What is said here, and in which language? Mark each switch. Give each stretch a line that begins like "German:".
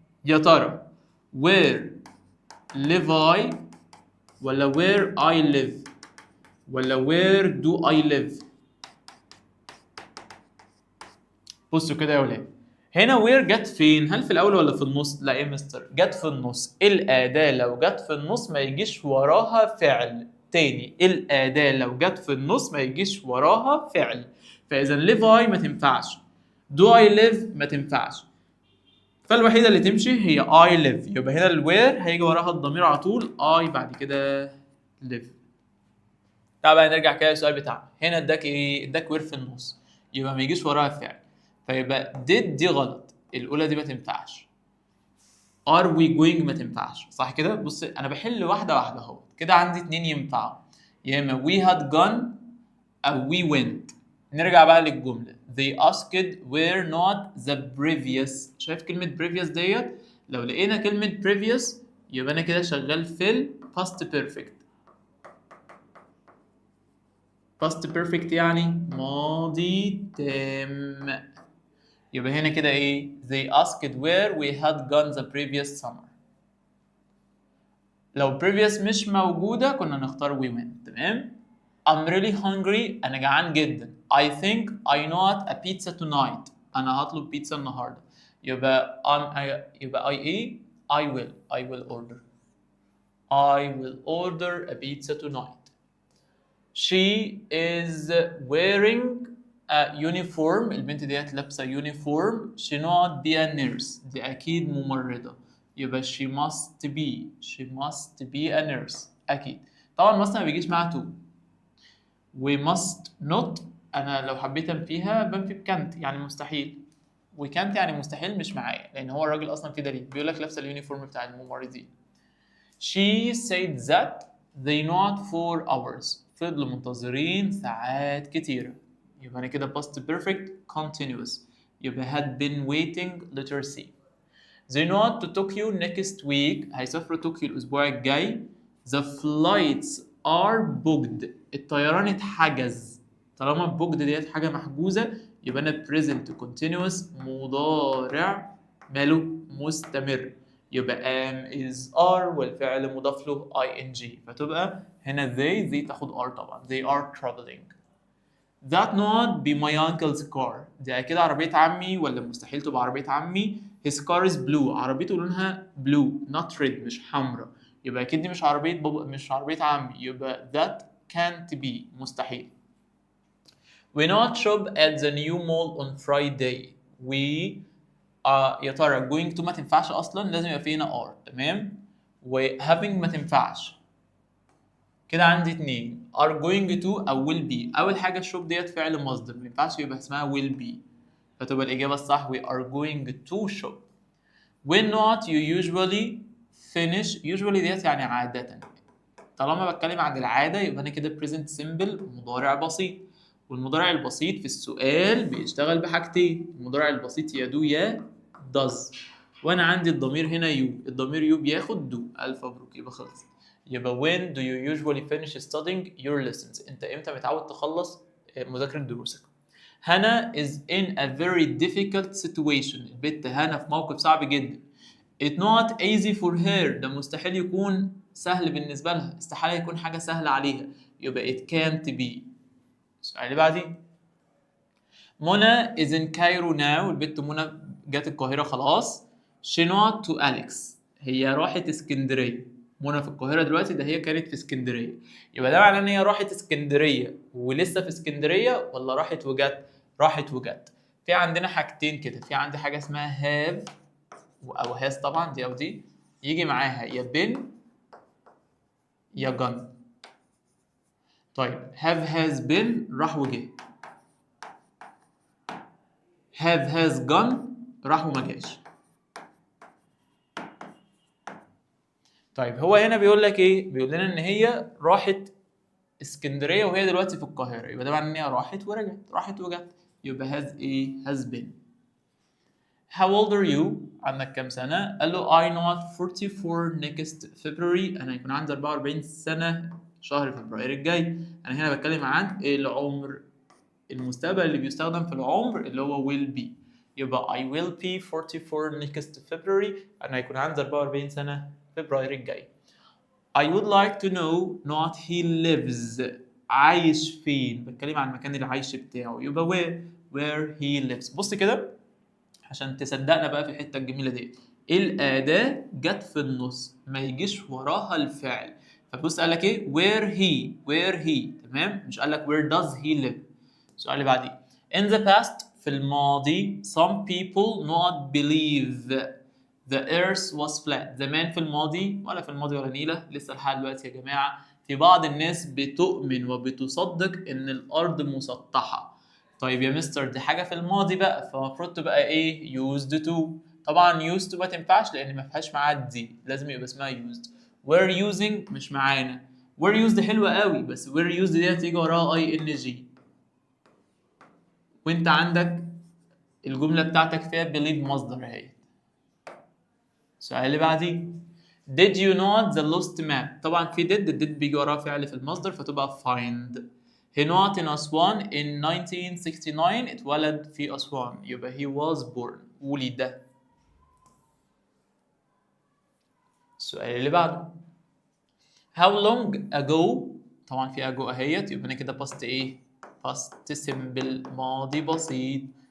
Arabic: يا ترى where live I ولا
English: where I live
Arabic: ولا
English: where do I live؟
Arabic: بصوا كده يا ولاد هنا وير جت فين؟ هل في الاول ولا في النص؟ لا يا مستر جت في النص. الاداه لو جت في النص ما يجيش وراها فعل. تاني الاداه لو جت في النص ما يجيش وراها فعل. فاذا live I ما تنفعش. do I live ما تنفعش. فالوحيده اللي تمشي هي
English: I live.
Arabic: يبقى هنا الوير هيجي وراها الضمير على طول I بعد كده live. تعال بقى نرجع كده للسؤال بتاعنا. هنا اداك ايه؟ اداك وير في النص يبقى ما يجيش وراها فعل. فيبقى did دي غلط. الأولى دي ما تنفعش.
English: are we going
Arabic: ما تنفعش صح كده؟ بص أنا بحل واحدة واحدة أهو. كده عندي 2 ينفعوا. يا إما we had gone أو we went. نرجع بقى للجملة.
English: they asked were not the previous.
Arabic: شايف كلمة previous ديت؟ لو لقينا كلمة previous يبقى أنا كده شغال في ال past perfect. past perfect يعني ماضي تام. يبقى هنا كده ايه؟
English: they asked where we had gone the previous summer.
Arabic: لو previous مش موجودة كنا نختار
English: we went.
Arabic: تمام؟
English: I'm really hungry.
Arabic: أنا جعان جدا.
English: I think I want a pizza tonight.
Arabic: أنا هطلب بيتزا النهاردة. يبقى يبقى
English: I will order. I will order a pizza tonight. She is wearing a uniform.
Arabic: البنت ديت لابسة uniform.
English: She not be a nurse.
Arabic: دي أكيد ممرضة. يبقى
English: she must be a nurse.
Arabic: أكيد. طبعا must ما بيجيش معاها to.
English: we must not.
Arabic: أنا لو حبيت أنفيها بنفي بكانت يعني مستحيل. وكانت يعني مستحيل مش معايا لأن هو الراجل أصلا في دليل بيقول لك لابسة اليونيفورم بتاع الممرضين.
English: She said that they not 4 hours.
Arabic: فضلوا منتظرين ساعات كتيرة. يبقى أنا كده past perfect continuous. يبقى
English: had been waiting letter C. They not to Tokyo next week.
Arabic: هيسافروا طوكيو الأسبوع الجاي.
English: The flights are booked.
Arabic: الطيران اتحجز. طالما booked ديت حاجة محجوزة يبقى أنا present continuous مضارع ماله مستمر. يبقى am is are والفعل مضاف له ing فتبقى هنا they تاخد are طبعا.
English: They are traveling. That not be my uncle's car.
Arabic: دي أكيد عربية عمي ولا مستحيل تبقى عربية عمي.
English: His car is blue.
Arabic: عربيته لونها blue not red مش حمراء. يبقى أكيد دي مش عربية بابا مش عربية عمي. يبقى
English: that can't be
Arabic: مستحيل.
English: We not shop at the new mall on Friday.
Arabic: We يا ترى going to ما تنفعش أصلا لازم يبقى فينا are تمام. و having ما تنفعش. كده عندي اتنين
English: are going to
Arabic: أو will be. أول حاجة الشوب ديت فعل مصدر ما ينفعش يبقى اسمها will be فتبقى الإجابة الصح
English: we are going to shop. When not you usually finish.
Arabic: usually ديت يعني عادة. طالما بتكلم عن العادة يبقى أنا كده present simple مضارع بسيط. والمضارع البسيط في السؤال بيشتغل بحاجتين. المضارع البسيط يا do يا does. وأنا عندي الضمير هنا you. الضمير you بياخد do. ألف مبروك يبقى خلص. يبقى
English: when do you usually finish studying your lessons.
Arabic: انت امتى متعود تخلص مذاكرة دروسك.
English: هنا is in a very difficult situation.
Arabic: البت هنا في موقف صعب جدا.
English: It's not easy for her.
Arabic: ده مستحيل يكون سهل بالنسبة لها. استحالة يكون حاجة سهلة عليها. يبقى
English: it can't be.
Arabic: السؤال اللي بعديه.
English: منى is in Cairo now.
Arabic: البت منى جت القاهرة خلاص.
English: She not to Alex.
Arabic: هي راحت اسكندرية. منى في القاهرة دلوقتي ده هي كانت في اسكندرية. يبقى ده معناه ان هي راحت اسكندرية ولسه في اسكندرية ولا راحت وجت؟ راحت وجت. في عندنا حاجتين كده. في عندي حاجة اسمها have او has طبعا دي او دي يجي معاها يا been يا gone. طيب have has been راح وجه. have has gone راح وما جاش. طيب هو هنا بيقول لك ايه؟ بيقول لنا ان هي راحت اسكندريه وهي دلوقتي في القاهره. يبقى ده معناه ان هي راحت ورجعت. راحت وجت. يبقى has ايه؟ has been.
English: How old are you؟
Arabic: عندك كام سنه؟ قال له
English: I not 44 next February.
Arabic: انا هيكون عندي 44 سنه شهر فبراير الجاي. انا هنا بتكلم عن العمر. المستقبل اللي بيستخدم في العمر اللي هو will be. يبقى
English: I will be 44 next February.
Arabic: انا هيكون عندي 44 سنه فبراير الجاي.
English: I would like to know not he lives.
Arabic: عايش فين؟ بتكلم عن المكان اللي عايش بتاعه. يبقى
English: where he lives.
Arabic: بص كده عشان تصدقنا بقى في الحته الجميله دي. الاداه جت في النص ما يجيش وراها الفعل. فبص قال لك ايه؟ where he تمام؟ مش قال لك
English: where does he live.
Arabic: السؤال اللي بعديه.
English: In the past
Arabic: في الماضي
English: some people not believe the earth was flat.
Arabic: زمان في الماضي ولا في الماضي ولا نيلة لسه لحد دلوقتي يا جماعة في بعض الناس بتؤمن وبتصدق إن الأرض مسطحة. طيب يا مستر دي حاجة في الماضي بقى فالمفروض تبقى إيه؟ used to. طبعا used to ما تنفعش لأن ما فيهاش معاها دي. لازم يبقى اسمها used. were using مش معانا. were used حلوة قوي بس were used دي هتيجي وراها ing. وأنت عندك الجملة بتاعتك فيها believe مصدر اهي. السؤال اللي بعديه.
English: Did you not the lost map؟
Arabic: طبعا في did بيجي وراه فعل في المصدر فتبقى find.
English: He not in أسوان in 1969.
Arabic: اتولد في أسوان يبقى
English: he was born.
Arabic: ولد. السؤال اللي بعده. How long ago؟ طبعا في ago اهيت يبقى انا كده past ايه؟ past simple ماضي بسيط.